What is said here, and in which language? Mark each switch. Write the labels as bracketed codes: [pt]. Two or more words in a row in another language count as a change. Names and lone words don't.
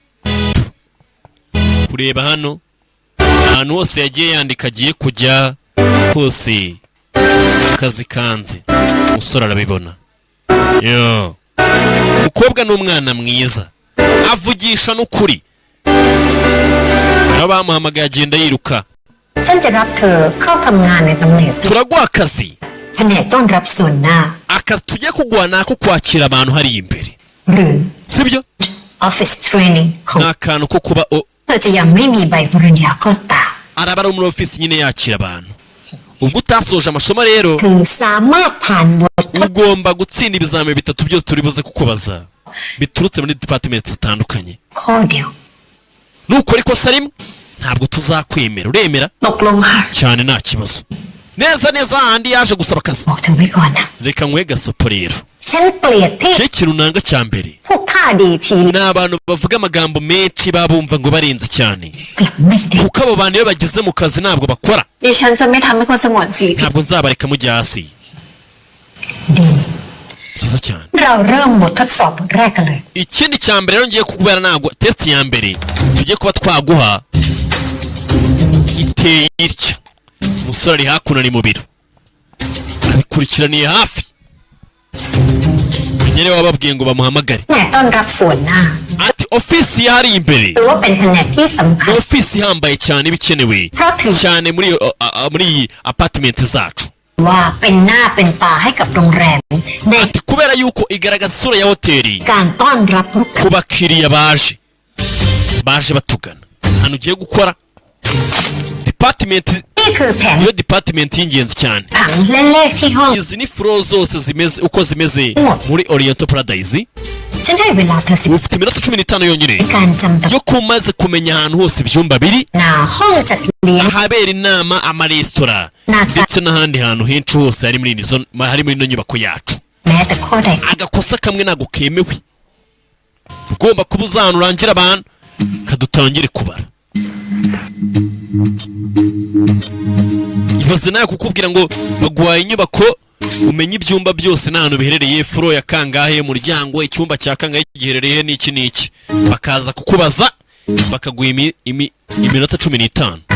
[rw] Kureba hano ahantu hose yagiye yandika agiye kujya hose akazi kanze, umusore arabibona. Yo umukobwa n'umwana mwiza avugisha n'ukuri. Abamuhamagaye agenda yiruka. [th] ฉันจะรับเธอเข้าทำงานในตำแหน่ง [rw] Turaguha akazi [th] แผนกต้อนรับส่วนหน้า [rw] akazi tugiye kuguha nako kwakira abantu hari imbere, [th] หรือ [rw] sibyo? [en] Office Training ของ [rw] n'akantu ko kuba [th] เธอจะยังไม่มีใบปริญญาก็ตาม [rw] arabara muri office nyine yakira abantu. Ubwo utasoje amasomo rero [th] คือสามารถผ่านบท [rw] ugomba gutsinda ibizamini bitatu byose turi buze kukubaza biturutse muri department zitandukanye. [th] ข้อเดียว [rw] Nukora ikosa rimwe ntabwo tuzakwemera. Uremera? [th] ตกลงค่ะ [rw] cyane nta kibazo. Neza handi yaje gusaba akazi. [th] บอกเธอไว้ก่อนนะ [rw] Reka nkwe gasopo rero. [th] ฉันเกลียดที่ [rw] Cyo kintu nanga cya mbere. [th] พวกท่าดีที [rw] N'abantu bavuga amagambo menshi babumva ngo barenze cyane. [th] กลับไม่ได้ [rw] Kuko abo bantu iyo bageze mu kazi ntabwo bakora. [th] ดิฉันจะไม่ทำให้คนสงวนสิทธิ์ [rw] Ntabwo nzabareka mujya hasi. [th] ดี [rw] Cyiza cyane. [th] เราเริ่มบททดสอบบทแรกกันเลย [rw] Ikindi cya mbere rero ngiye kukubera ntabwo test ya mbere tugiye kuba twaguha iteye itya. Umusore ari hakuno ari mu biro abikurikiraniye hafi. Nyine wababwiye ngo bamuhamagare. [th] แผนกต้อนรับส่วนหน้า [rw] Ati ofisi yari imbere. [th] ถือว่าเป็นแผนกที่สำคัญ [rw] Ofisi ihambaye cyane bikenewe cyane muri apartment zacu. [th] ว่าเป็นหน้าเป็นตาให้กับโรงแรมใน [rw] Ati kubera yuko igaragaza isura ya hoteli [th] การต้อนรับลูก [rw] ku bakiriya baje batugana. Hano ugiye gukora department, [th] นี่คือแผน [rw] iyo department y'ingenzi cyane. [th] ผังและเลขที่ห้อง [rw] Izi ni floor zose zimeze uko zimeze muri Oriental Paradise. [th] ฉันให้เวลาเธอ10 [rw] Ufite iminota 15 yonyine [th] ในการจำตำ [rw] yo kumaze kumenya ahantu hose ibyumba biri, [th] แหน่งห้องจัดเลี้ยง [rw] ahabera inama, amaresitora ndetse n'ahandi hantu henshi hose hari muri ino nyubako yacu. [th] แม้แต่ข้อใด [rw] Agakosa kamwe ntabwo kemewe. Ugomba kuba uzahana urangira abantu kadutangire kubara. Ibaze nawe kukubwira ngo baguhaye inyubako umenye ibyumba byose n'ahantu biherereye, floor ya kangahe, umuryango, icyumba cya kangahe giherereye n'iki bakaza kukubaza bakaguha iminota 15.